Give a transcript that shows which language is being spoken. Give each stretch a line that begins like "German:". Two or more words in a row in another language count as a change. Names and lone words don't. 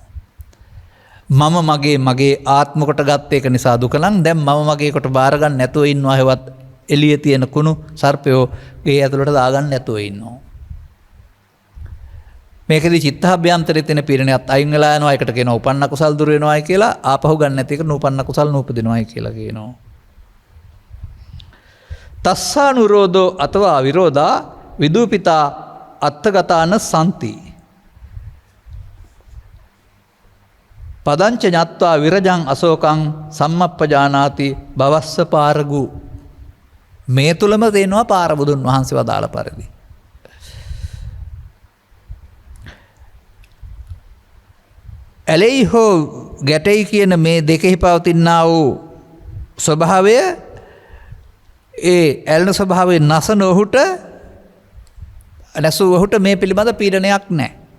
Sinhala: මම මගේ ආත්ම කොට ගත්ත එක නිසා දුක නම් දැන් මම මගේ කොට බාර ගන්න නැතුව ඉන්නවා, හෙවත් එළියේ තියෙන කුණු සර්පයෝ ගේ ඇතුළට දාගන්න නැතුව ඉන්නවා. මේකදී චිත්තාභ්‍යන්තරයේ තියෙන පීඩනයත් අයින් වෙලා යනවා. ඒකට කියනවා උපන්න කුසල් දුර වෙනවායි කියලා. ආපහු ගන්න නැති එක නූපන්න කුසල් නූපදිනවායි කියලා කියනවා.
Pali: තස්සානුරෝධෝ අතවා විරෝධා විදූපිතා අත්තගතාන සම්ති පදංච ඤත්වා විරජං අශෝකං සම්මප්පජානාති භවස්ස පාරගු.
Sinhala: මේ තුලම තේනවා පාර බුදුන් වහන්සේ වදාළ පරිදි. ඇලෙයි හෝ ගැටෙයි කියන මේ දෙකෙහි පවතිනා වූ ස්වභාවය, ඒ ඇලෙන ස්වභාවයේ නැසන ඔහුට නැසූ ඔහුට මේ පිළිබඳ පීඩනයක් නැහැ.